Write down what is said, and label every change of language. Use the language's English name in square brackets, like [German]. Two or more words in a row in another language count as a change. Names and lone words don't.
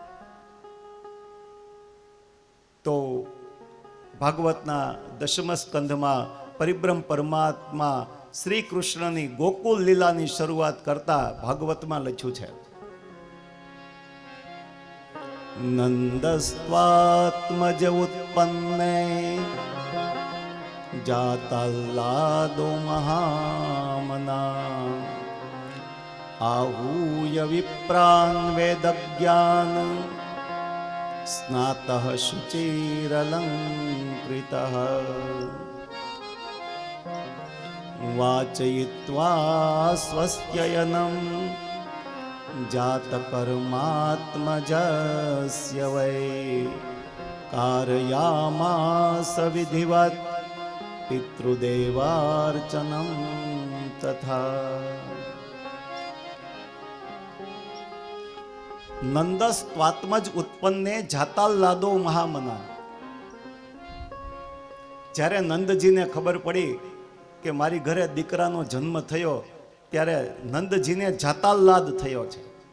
[Gujarati] તો ભાગવતના 10મ સ્કંધમાં પરિબ્રહ્મ પરમાત્મા શ્રી કૃષ્ણની ગોકુલ લીલાની શરૂઆત કરતા ભાગવતમાં લખ્યું છે, [Sanskrit] નંદસ્વાત્મજ ઉત્પન્ને જાતલ્લાદો મહામના आहूय विप्रान् वेदज्ञान स्नातः शुचिरलङ्कृतः वाचयित्वा स्वस्त्ययनं जातकर्मात्मजस्य वै कारयामास विधिवत् पितृदेवार्चनं तथा. નંદસ્વાત્મજ ઉત્પન્ને જાતાલ્લાદો મહામના. [Gujarati] જ્યારે નંદજીને ખબર પડી કે મારી ઘરે દીકરાનો જન્મ થયો ત્યારે નંદજીને જાતાલ્લાદ થયો છે.